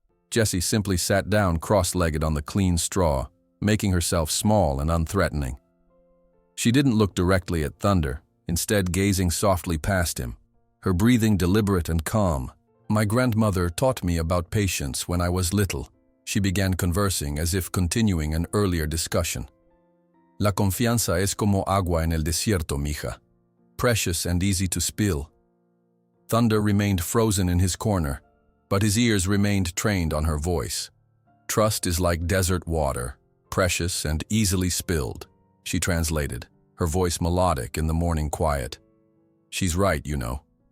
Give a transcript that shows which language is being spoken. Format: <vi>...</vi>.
<en>Jessie simply sat down cross-legged on the clean straw, making herself small and unthreatening. She didn't look directly at Thunder, instead gazing softly past him, her breathing deliberate and calm. "My grandmother taught me about patience when I was little," she began conversing as if continuing an earlier discussion.</en> <es>"La confianza es como agua en el desierto, mija.</es> <en>Precious and easy to spill." Thunder remained frozen in his corner, but his ears remained trained on her voice. "Trust is like desert water, precious and easily spilled," she translated, her voice melodic in the morning quiet. "She's right, you know.</en>